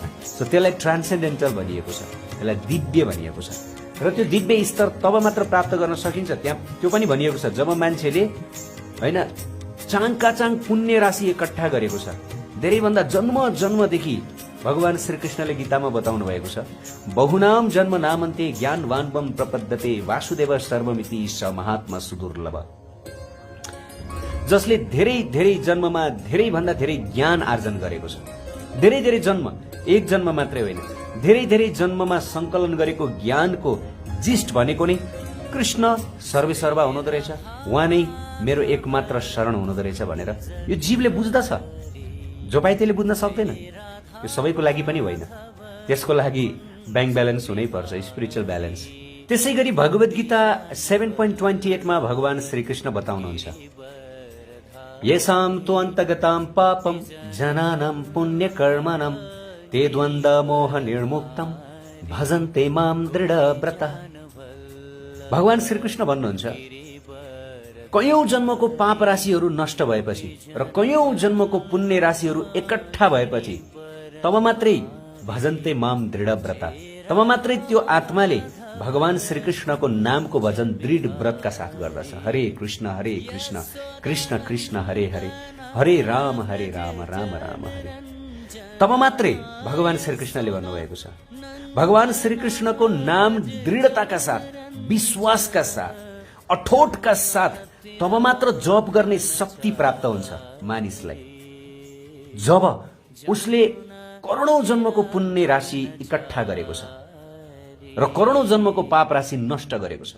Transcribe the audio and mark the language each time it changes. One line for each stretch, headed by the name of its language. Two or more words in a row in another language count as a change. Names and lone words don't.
Nepali: सो त्यसलाई ट्रान्सेन्डेन्टल भनिएको छ, त्यसलाई दिव्य भनिएको छ र त्यो दिव्य स्तर तब मात्र प्राप्त गर्न सकिन्छ। त्यहाँ त्यो पनि भनिएको छ जब मान्छेले होइन चाङका चाङ पुण्य राशि एकट्ठा गरेको छ। धेरैभन्दा जन्म जन्मदेखि भगवान श्रीकृष्णले गीतामा बताउनु भएको छ,
Sanskrit: बहुनाम जन्म नामन्ते ज्ञानवानवम प्रपद्यते वासुदेव सर्वमिति स महात्मा सुदुर्लभ।
Nepali: जसले धेरै धेरै जन्ममा धेरै भन्दा धेरै ज्ञान आर्जन गरेको छ। धेरै धेरै जन्म, एक जन्म मात्रै होइन, धेरै धेरै जन्ममा संकलन गरेको ज्ञानको जिस्ट भनेको नै कृष्ण सर्वेसर्वा हुनुहुँदो रहेछ, उहाँ नै मेरो एकमात्र शरण हुनुहुँदो रहेछ भनेर यो जीवले बुझ्दछ। जो पाए त्यसले बुझ्न सक्दैन। यो सबैको लागि पनि होइन, त्यसको लागि
English: bank balance
Nepali: हुनै पर्छ,
English: spiritual balance.
Nepali: त्यसै गरी भगवत गीता 7.28 मा भगवान श्रीकृष्ण बताउनुहुन्छ,
Sanskrit: येषां तु अन्तगतां पापं जनानां पुण्यकर्मणां ते द्वन्द्व मोह निर्मुक्तं भजन्ते मां दृढव्रतः।
Nepali: भगवान श्रीकृष्ण भन्नुहुन्छ, कयौं जन्मको पाप राशिहरू नष्ट भएपछि र कयौं जन्मको पुण्य राशिहरू एकट्ठा भएपछि तब मात्रै
Sanskrit: भजन्ते माम दृढव्रता,
Nepali: तब मात्रै त्यो आत्माले भगवान श्रीकृष्णको नामको भजन दृढ व्रतका साथ गर्दछ।
Sanskrit: हरे कृष्ण कृष्ण कृष्ण हरे हरे, हरे राम राम राम हरे।
Nepali: तब मात्रै भगवान श्रीकृष्णले भन्नुभएको छ, भगवान श्रीकृष्णको नाम दृढताका साथ, विश्वासका साथ, अठोटका साथ तब मात्र जप गर्ने शक्ति प्राप्त हुन्छ मानिसलाई। जब उसले करोडौं जन्मको पुण्य राशि इकट्ठा गरेको छ र करोडौं जन्मको पाप राशि नष्ट गरेको छ।